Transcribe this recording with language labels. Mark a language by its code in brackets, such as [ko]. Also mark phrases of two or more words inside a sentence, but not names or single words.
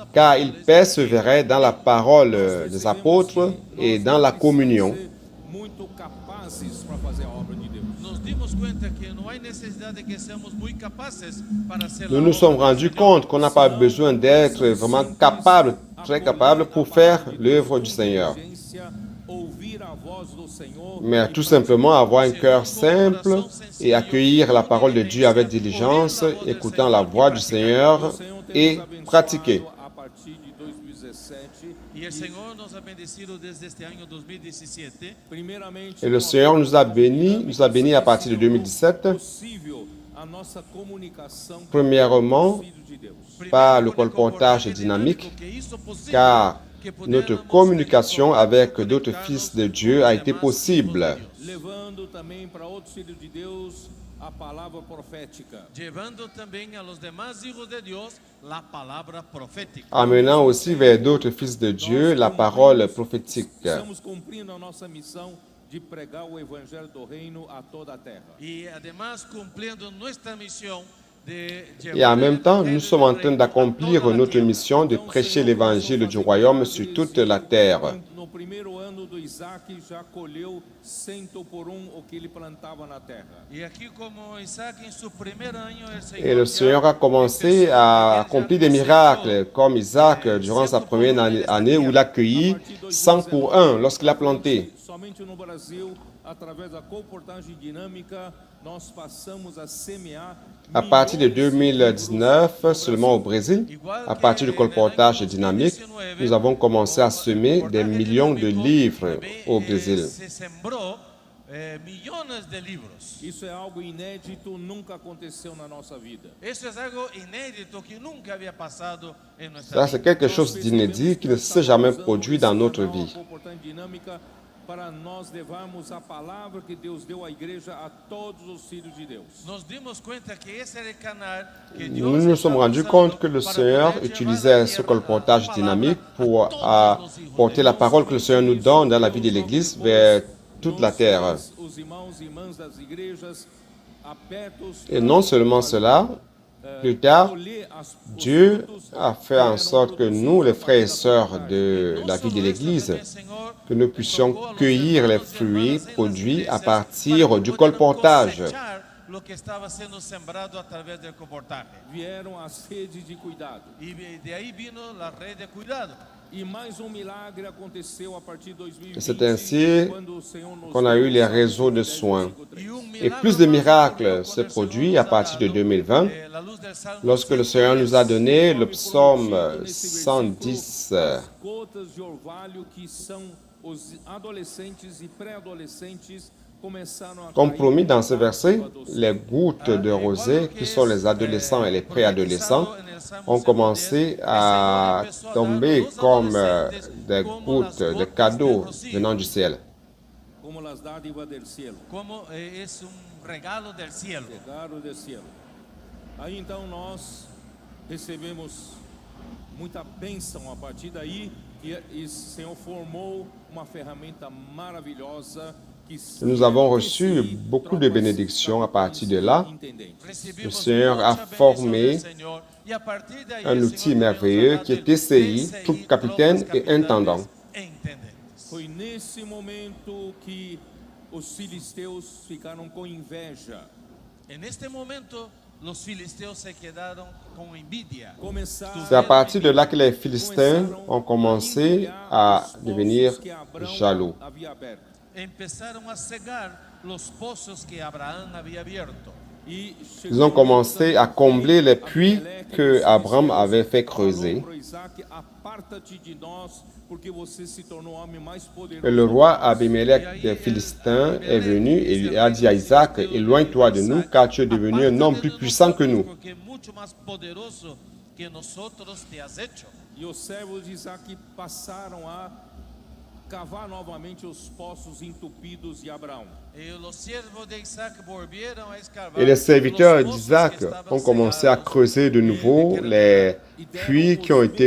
[fr] Car ils [es] apóstoles. [fr] persévéraient dans la parole des apôtres et dans la communion. [pt] Muito capazes para fazer a obra de Deus. [es] Nos dimos cuenta que no hay necesidad de que seamos muy capaces para hacer [fr] Nous [es] la [fr] nous sommes [es] obra del [fr] rendus [es] Señor. [fr] compte qu'on n'a pas besoin d'être vraiment capable, très capable pour faire l'œuvre du Seigneur, [pt] Ouvir a voz do Senhor [fr] mais tout simplement avoir un cœur simple et accueillir la parole de Dieu avec diligence, écoutant la voix du Seigneur et pratiquer. [pt] a partir de 2017. [es] Y el Señor nos ha bendecido desde este año 2017. [pt] Primeiramente, [fr] Et le Seigneur nous a bénis à partir de 2017, [pt] possível a nossa comunicação com [fr] premièrement [pt] os filhos de Deus. [fr] par le colportage dynamique, car notre communication avec d'autres fils de Dieu a été possible. [pt] Levando também para outros filhos de Deus a palavra profética. [es] Llevando también a los demás hijos de Dios la palabra profética. [fr] Amenant aussi vers d'autres fils de Dieu la parole prophétique. [pt] Estamos cumprindo a nossa missão de pregar o evangelho do reino a toda a terra. [es] Y además cumpliendo nuestra misión de [fr] Et en [es] llevar [fr] même [es] el [fr] temps, [es] evangelio [fr] nous sommes en [es] del [fr] train [es] reino a [fr] d'accomplir [es] toda la [fr] notre [es] tierra. [fr] mission de prêcher l'évangile du royaume sur toute la terre. [pt] No primeiro ano do Isaac já colheu 100 por o que ele plantava na terra. [es] Y aquí como Isaac en su primer año, el Señor, [fr] Et le Seigneur a commencé à accomplir des miracles, comme Isaac durant sa première année où il a cueilli 100 pour 1 lorsqu'il a planté. [pt] Somente no Brasil, através da comportagem dinâmica, nós passamos a semear [fr] À partir de 2019, seulement au Brésil, à partir du colportage dynamique, nous avons commencé à semer des millions de livres au Brésil. [es] Se sembró millones de libros. [pt] Isso é algo inédito, nunca aconteceu na nossa vida. [es] Eso es algo inédito que nunca había pasado en nuestra [fr] Ça, [es] vida. [fr] c'est quelque chose d'inédit qui ne s'est jamais produit dans notre vie. [pt] Comportagem dinâmica para nós levarmos a palavra que Deus deu à igreja a todos os filhos de Deus. [es] Nos dimos cuenta que ese era el canal que Dios [fr] Nous nous sommes [es] estaba [fr] rendus [es] usando [fr] compte que le [es] para [fr] Seigneur [es] poder [fr] utilisait [es] llevar [fr] ce [es] la [fr] colportage [es] palabra [fr] dynamique [es] a [fr] pour [es] todos los hijos [fr] porter [es] de [fr] la [es] Dios. [fr] parole que le Seigneur nous donne dans la vie de l'Église vers toute la terre. [pt] Os irmãos e irmãs das igrejas abertos [fr] Et non seulement cela, plus tard, Dieu a fait en sorte que nous, les frères et sœurs de la vie de l'Église, que nous puissions cueillir les fruits produits à partir du colportage. [es] Lo que estaba siendo sembrado a través del comportaje. [pt] vieram as redes de cuidado. [es] Y de ahí vino la red de cuidado. [pt] E mais milagre aconteceu a partir de 2020, [fr] Et c'est ainsi [pt] quando o Senhor nos [fr] qu'on a eu [pt] deu [fr] les [pt] o [fr] réseaux de soins. [es] Y un [fr] Et [es] milagro [fr] plus de [es] más [fr] miracles [es] ocurrió [fr] se [es] cuando el [fr] produit [es] Señor [fr] à [es] nos ha [fr] partir de [es] dado, [fr] 2020, [es] la luz del Salmo [fr] lorsque le Seigneur nous a donné le psaume 110. [pt] as gotas de orvalho que são os adolescentes e pré-adolescentes começaram a [fr] Comme [pt] cair [fr] promis dans ce [pt] na [fr] verset, [pt] água do céu. [fr] les gouttes de rosée, qui sont les adolescents et les préadolescents, ont commencé à tomber comme des gouttes de cadeaux venant du ciel. [es] Como las dádivas del cielo, Como es un regalo del cielo. [pt] chegaram do cielo. Aí então nós recebemos muita bênção a partir daí e o Senhor formou uma ferramenta maravilhosa que [fr] Nous avons reçu beaucoup de bénédictions à partir de là. [es] Recibimos [fr] Le Seigneur a [es] mucha bendición [fr] formé [es] del Señor, y a partir de ahí [fr] un [es] el [fr] outil [es] Señor [fr] merveilleux [es] nos ha [fr] qui [es] dado [fr] est TCI, [es] el [fr] troupe capitaine [es] tropas [fr] et [es] capitanes [fr] intendant. [es] e intendentes. [pt] Foi nesse momento que os filisteus ficaram com inveja. [es] En este momento los filisteos se quedaron con envidia. [pt] Começaram [fr] C'est à partir de là que les Philistins ont commencé à devenir jaloux. [pt] havia aberto. [es] Empezaron a cegar los pozos que Abraham había abierto. [pt] E [fr] Ils ont commencé à combler les puits que Abraham avait fait creuser. [pt] Isaac, aparta-te de nós, porque você se tornou o homem mais poderoso. [fr] Et le roi Abimelech des Philistins est venu et lui a dit à Isaac, éloigne-toi de nous, car tu es devenu un homme plus puissant que nous. [es] Porque es mucho más poderoso que nosotros te has hecho. [pt] E os servos de Isaac passaram a cavar novamente os poços entupidos de Abraão. [es] Y los siervos de Isaac volvieron a escarbar [fr] Et les serviteurs [es] los pozos [fr] d'Isaac [es] que estaban [fr] ont commencé à [es] cegados. [fr] creuser de nouveau les [pt] E deram [fr] puits qui ont [pt] os [fr] été